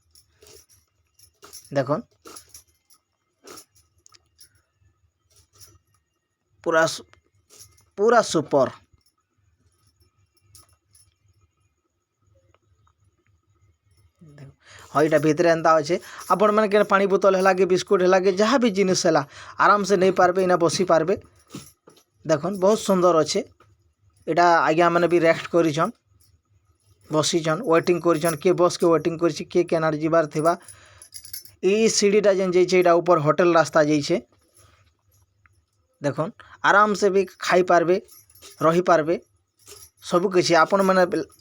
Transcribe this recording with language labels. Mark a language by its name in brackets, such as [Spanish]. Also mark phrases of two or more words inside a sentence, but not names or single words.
[Sambalpuri] ଦେଖୁନ୍ ପୁରା ସୁପର ହଁ ଏଇଟା ଭିତରେ ଏନ୍ତା ଅଛେ ଆପଣମାନେ କେନ୍ ପାଣି ବୋତଲ ହେଲା କି ବିସ୍କୁଟ୍ ହେଲା କି ଯାହା ବି ଜିନିଷ ହେଲା ଆରାମସେ ନେଇ ପାରବେ ଇନା ବସି ପାରବେ ଦେଖୁନ୍ ବହୁତ ସୁନ୍ଦର ଅଛେ ଏଇଟା ଆଜ୍ଞା ମାନେ ବି ରେଷ୍ଟ କରିଛନ୍ ବସିଛନ୍ ୱେଟିଂ କରିଛନ୍ କିଏ ବସ୍କେ ୱେଟିଂ କରିଛି କିଏ କେନାରେ ଯିବାର ଥିବା ଏଇ ସିଁଡ଼ିଟା ଯେନ ଯାଇଛେ ଏଟା ଉପର ହୋଟେଲ ରାସ୍ତା ଯାଇଛେ ଦେଖୁନ ଆରାମସେ ଭି ଖାଇ ପାରବେ ରହି ପାରବେ ସବୁ କିଛି ଆପଣ ମାନେ